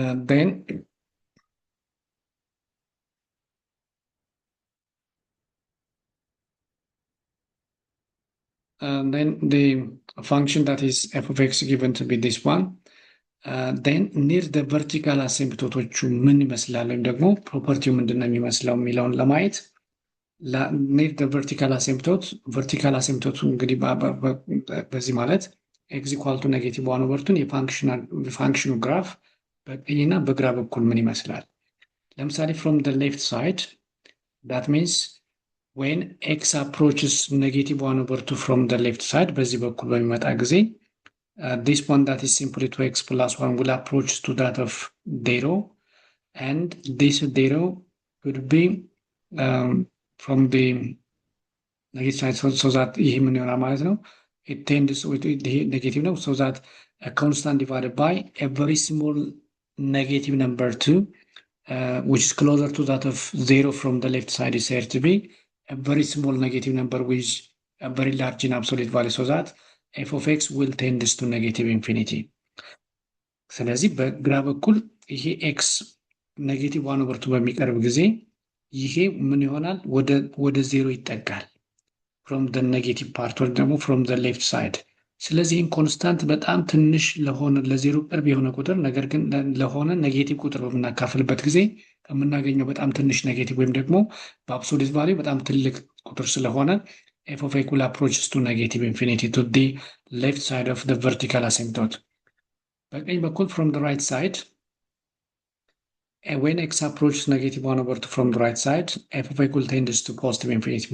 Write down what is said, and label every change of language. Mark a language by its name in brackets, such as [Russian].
[English] Then then the function that is f of x given to be this one. [Amharic] then near the vertical አሲምፕቶቶቹ ምን ይመስላል ወይም ደግሞ ፕሮፐርቲው ምንድነው የሚመስለው የሚለውን ለማየት ኔር [English] the vertical asymptote vertical asymptote [Amharic] እንግዲህ በዚህ ማለት [English] x equal to negative 1 over 2 [Amharic] የፋንክሽኑ ግራፍ በቀኝና በግራ በኩል ምን ይመስላል? [English] ለምሳሌ from the left side that means when x approaches negative 1 over 2 from the left side [Amharic] በዚህ በኩል በሚመጣ ጊዜ [English] this one that is simply 2x plus 1 will approach to that of 0 and this 0 could be from the negative side so that [Amharic] ይሄ ምን ይሆናል ማለት ነው [English] it tends with the negative ነው so that a constant divided by a very small negative number 2 which is closer to that of 0 from the left side is said to be a very small negative number with a very large in absolute value so that f of x will tend to negative infinity. [Amharic] ስለዚህ በግራ በኩል ይሄ [English] x negative 1 over 2 [Amharic] በሚቀርብ ጊዜ ይሄ ምን ይሆናል ወደ 0 ይጠጋል [English] from the negative part or ደግሞ from the left side. [Amharic] ስለዚህ ኮንስታንት በጣም ትንሽ ለሆነ ለዜሮ ቅርብ የሆነ ቁጥር ነገር ግን ለሆነ ኔጌቲቭ ቁጥር በምናካፍልበት ጊዜ የምናገኘው በጣም ትንሽ ኔጌቲቭ ወይም ደግሞ በአብሶሉት ቫልዩ በጣም ትልቅ ቁጥር ስለሆነ [English] f of x will approaches to negative infinity to the left side of the vertical asymptote. [Amharic] በቀኝ በኩል [English] from the right side when x approaches negative 1 over 2 from the right side f of x will tend to positive infinity.